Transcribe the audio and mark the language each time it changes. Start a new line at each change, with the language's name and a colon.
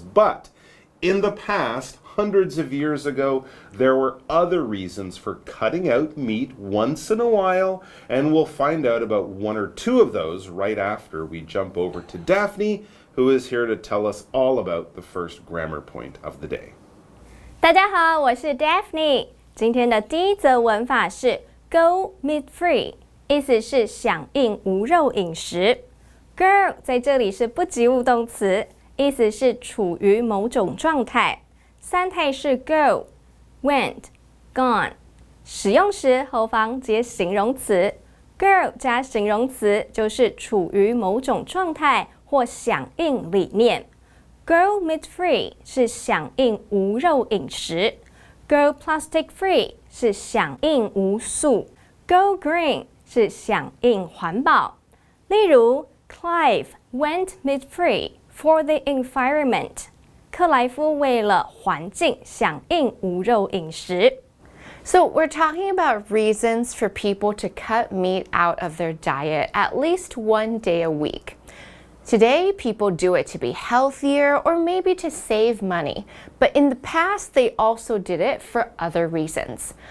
English: But in the past, hundreds of years ago, there were other reasons for cutting out meat once in a while, and we'll find out about one or two of those right after we jump over to Daphne, who is here to tell us all about the first grammar point of the day.
Chinese: 大家好，我是 Daphne。今天的第一则文法是 Go meat free， 意思是响应无肉饮食。 Go 在这里是不及物动词，意思是处于某种状态。三态是 go、went、gone， 使用时后方接形容词 ，go 加形容词就是处于某种状态或响应理念。 Go meat free 是响应无肉饮食 ，Go plastic free 是响应无塑 ，Go green 是响应环保。例如
English: ，Clive went meat free for the environment。
Chinese: 克莱夫为了环境响应无肉饮食。
English: So we're talking about reasons for people to cut meat out of their diet at least one day a week. Today, people do it to be healthier or maybe to save money. But in the past, they also did it for other reasons.